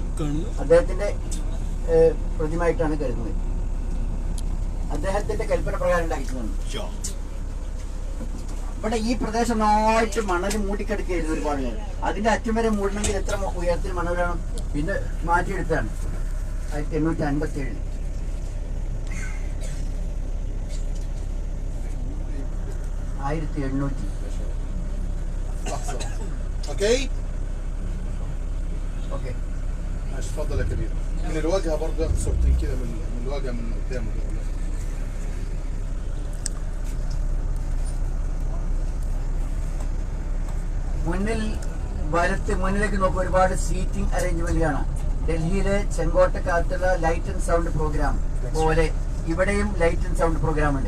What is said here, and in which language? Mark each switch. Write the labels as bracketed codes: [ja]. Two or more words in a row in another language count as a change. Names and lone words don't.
[ml] അദ്ദേഹത്തിന്റെ പ്രതിമയായിട്ടാണ് കരുതുന്നത്. അദ്ദേഹത്തിന്റെ കൽപ്പന പ്രകാരം ഉണ്ടാക്കിയിട്ടുണ്ട്. ഇവിടെ ഈ പ്രദേശം നന്നായിട്ട് മണൽ മൂടിക്കിടക്കുകയായിരുന്നു ഒരുപാട് നേരം. അതിന്റെ അറ്റം വരെ മൂടണമെങ്കിൽ എത്ര ഉയരത്തിൽ മണൽ വേണം? പിന്നെ മാറ്റിയെടുത്താണ് 1857. [ar] اوكي ماشي. اتفضل يا كبير. من الواجهه برضه ياخد صورتين كده من الواجهه من قدام. [ml] മുന്നിൽ വലത്ത് മുന്നിലേക്ക് നോക്കുക. ഒരുപാട് [en] seating arrangement [ml] ആണ്. ഡൽഹിയിലെ ചെങ്കോട്ടക്കകത്തുള്ള [en] light and sound program [ml] പോലെ ഇവിടെയും [en] light and sound program [ml] ഉണ്ട്.